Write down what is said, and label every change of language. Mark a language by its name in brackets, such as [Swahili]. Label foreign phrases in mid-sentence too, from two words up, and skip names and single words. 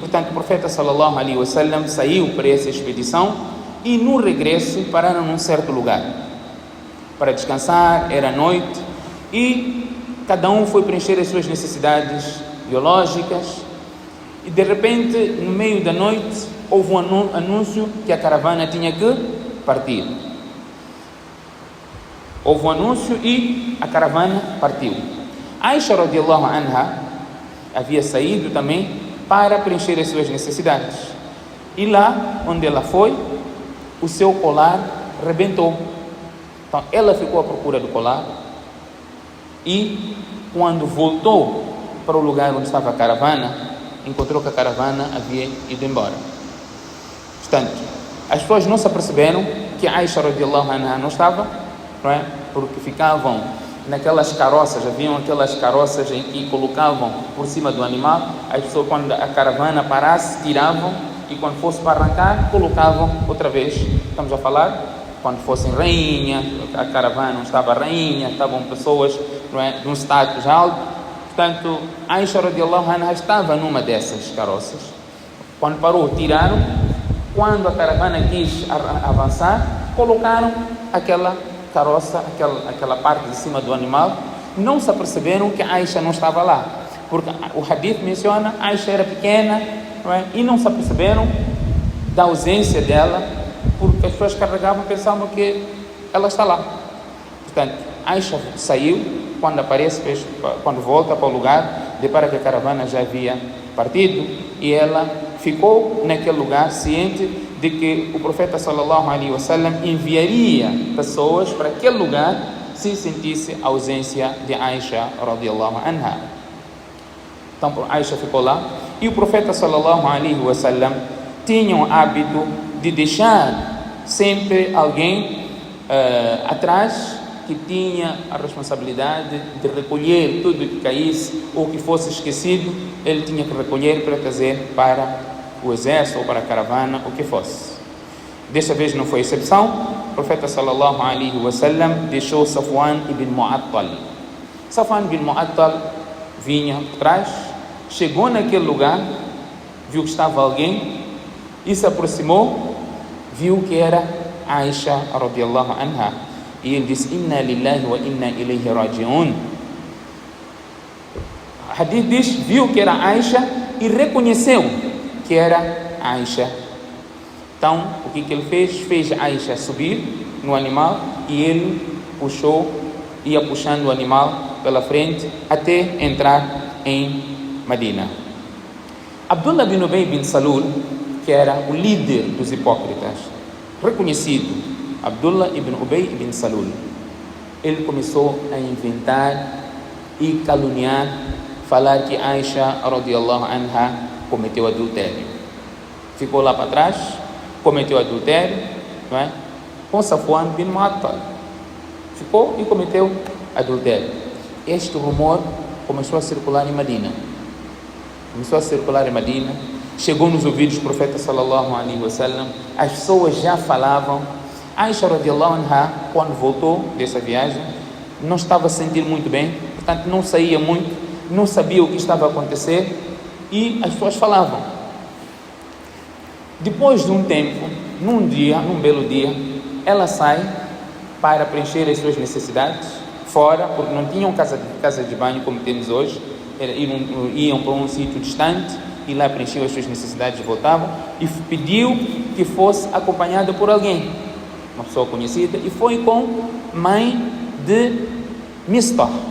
[Portuguese] Portanto, o profeta [Arabic] صلى الله عليه وسلم [Portuguese] saiu para essa expedição e no regresso pararam num certo lugar para descansar. Era noite e cada um foi preencher as suas necessidades biológicas e de repente, no meio da noite, houve um anúncio que a caravana tinha que partir. Houve um anúncio e a caravana partiu. Aisha [Arabic] رضي الله عنها [Portuguese] havia saído também para preencher as suas necessidades. E lá onde ela foi, o seu colar rebentou. Então ela ficou à procura do colar e quando voltou para o lugar onde estava a caravana, encontrou que a caravana havia ido embora. Portanto, as pessoas não se aperceberam que Aisha [Arabic] رضي الله عنها [Portuguese] não estava, não é? Porque ficavam naquelas carroças, haviam aquelas carroças em que colocavam por cima do animal, as pessoas quando a caravana parasse, tiravam e quando fosse para arrancar, colocavam outra vez. Estamos a falar quando fossem rainha, a caravana não estava rainha, estavam pessoas, não é, de um status alto. Portanto, Aisha [Arabic] رضي الله عنها [Portuguese] estava numa dessas carroças. Quando parou, tiraram. Quando a caravana quis avançar, colocaram aquela carroça, aquela parte de cima do animal. Não se aperceberam que Aisha não estava lá, porque o hadith menciona que Aisha era pequena, não é? E não se aperceberam da ausência dela, porque as pessoas carregavam e pensavam que ela está lá. Portanto, Aisha saiu, quando volta para o lugar, depara que a caravana já havia partido e ela ficou naquele lugar ciente de que o profeta [Arabic] صلى الله عليه وسلم [Portuguese] enviaria pessoas para aquele lugar se sentisse a ausência de Aisha [Arabic] رضي الله عنها. [Portuguese] Então Aisha ficou lá e o profeta [Arabic] صلى الله عليه وسلم [Portuguese] tinha o hábito de deixar sempre alguém atrás que tinha a responsabilidade de recolher tudo que caísse ou que fosse esquecido. Ele tinha que recolher para trazer para o exército ou para a caravana, o que fosse. Desta vez não foi exceção. O profeta [Arabic] صلى الله عليه وسلم [Portuguese] deixou Safwan ibn Mu'attal. Safwan ibn Mu'attal vinha por trás, chegou naquele lugar, viu que estava alguém e se aproximou, viu que era Aisha [Arabic] رضي الله عنها. [Portuguese] E ele disse: [Arabic] إنا لله وإنا إليه راجعون. [Portuguese] O hadith diz, viu que era Aisha e reconheceu que era Aisha. Então, o que ele fez? Fez Aisha subir no animal e ele ia puxando o animal pela frente até entrar em Medina. Abdullah bin Ubay bin Salul, que era o líder dos hipócritas, reconhecido, Abdullah ibn Ubay ibn Salul, ele começou a inventar e caluniar, falar que Aisha [Arabic] رضي الله عنها [Portuguese] cometeu adultério. Ficou lá para trás, cometeu adultério, não é? Com Safwan bin Mu'attal. Ficou e cometeu adultério. Este rumor começou a circular em Medina. Chegou nos ouvidos do profeta [Arabic] صلى الله عليه وسلم. [Portuguese] As pessoas já falavam. [Arabic] Aisha رضي الله عنها, [Portuguese] quando voltou dessa viagem, não estava a sentir muito bem, portanto não saía muito, não sabia o que estava a acontecer e as pessoas falavam. Depois de um tempo, num belo dia, ela sai para preencher as suas necessidades fora, porque não tinham casa de banho como temos hoje, iam para um sítio distante e lá preenchiam as suas necessidades e voltavam, e pediu que fosse acompanhada por alguém, uma pessoa conhecida, e foi com mãe de Mistah.